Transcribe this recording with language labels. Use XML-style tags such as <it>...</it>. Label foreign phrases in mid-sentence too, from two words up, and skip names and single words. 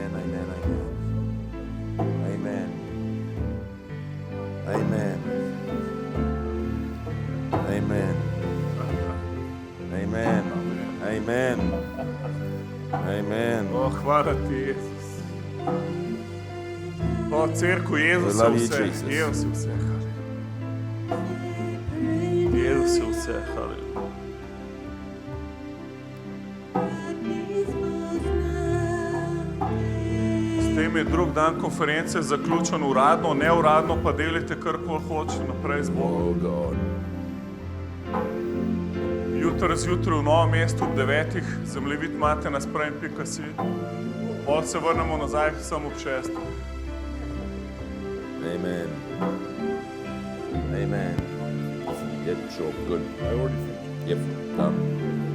<sl>Amen. Amen. Amen. Amen. Amen. Amen. O, hvala ti, Jezus. O, cerku, Jezus</sl> <en>We love</en> <sl>je</sl> <en>you,</en> <sl>vse.</sl> <en>Jesus.</en> <sl>Jezus je vse. Jezus je vse. Haleluja. S tem je drug dan konference zaključen uradno, neuradno pa delite karkoli hočete naprej z Bogom.</sl> <en>Oh God.</en> <sl>Jutri zjutraj v Novem mestu ob 9. Zemljevid imate na sprejmi.si. Potem se vrnemo nazaj samo ob 6. Amen. Amen.</sl> <en>Yep, sure, good. I already finished. Yep, done.</en>